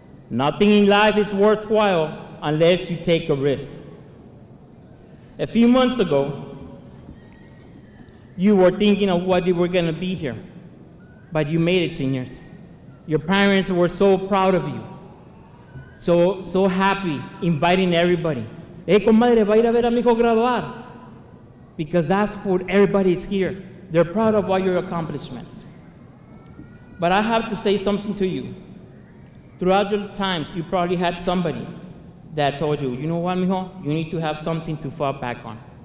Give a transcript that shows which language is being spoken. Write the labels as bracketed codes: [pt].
[en] Nothing in life is worthwhile unless you take a risk. A few months ago, you were thinking of what you were going to be here, but you made it, seniors. Your parents were so proud of you, so happy, inviting everybody. [es] Hey, comadre, va a ir a ver a mi hijo graduar. [en] Because that's what everybody is here. They're proud of all your accomplishments. But I have to say something to you. Throughout your times, you probably had somebody that told you, you know what, mijo, you need to have something to fall back on.